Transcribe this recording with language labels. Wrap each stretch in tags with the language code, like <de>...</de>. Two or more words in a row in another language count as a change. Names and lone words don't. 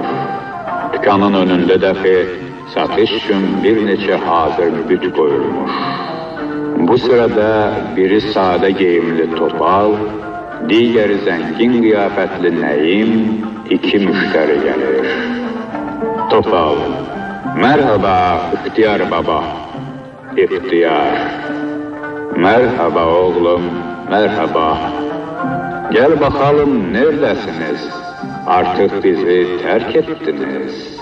<az>Dükanın önündə dəxi satış üçün bir neçə hazır büt qoyulmuş. Bu sırada biri sadə geyimli topal, digəri zəngin qiyafətli Nəyim, iki müştəri gəlir.</az> <tr>Topal: Merhaba İhtiyar baba. İhtiyar: Merhaba oğlum, merhaba. Gel bakalım neredesiniz? Artık bizi terk ettiniz.</tr>